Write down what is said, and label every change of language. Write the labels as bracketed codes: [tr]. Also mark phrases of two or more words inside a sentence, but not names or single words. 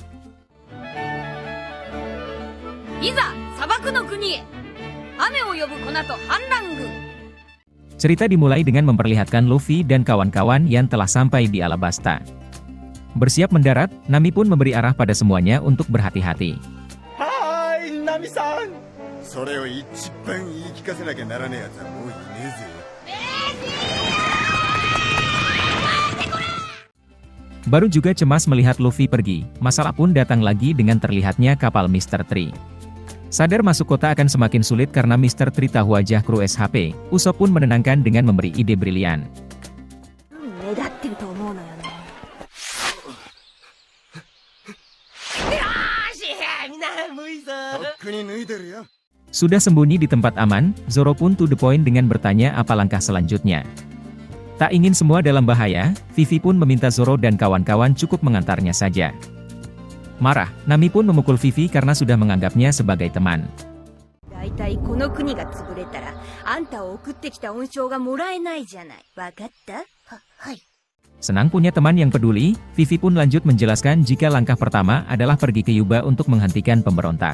[id] Cerita dimulai dengan memperlihatkan Luffy dan kawan-kawan yang telah sampai di Alabasta. Bersiap mendarat, Nami pun memberi arah pada semuanya untuk berhati-hati. Hai, Nami-san! [ja] それを一番言い聞かせなきゃならねえやつはもういねえぜ。 [id] Baru juga cemas melihat Luffy pergi, masalah pun datang lagi dengan terlihatnya kapal Mr. Tree. Sadar masuk kota akan semakin sulit karena Mr. Tree tahu wajah kru SHP, Usopp pun menenangkan dengan memberi ide brilian. Sudah sembunyi di tempat aman, Zoro pun [en] to the point [id] dengan bertanya apa langkah selanjutnya. Tak ingin semua dalam bahaya, Vivi pun meminta Zoro dan kawan-kawan cukup mengantarnya saja. Marah, Nami pun memukul Vivi karena sudah menganggapnya sebagai teman. Senang punya teman yang peduli, Vivi pun lanjut menjelaskan jika langkah pertama adalah pergi ke Yuba untuk menghentikan pemberontak.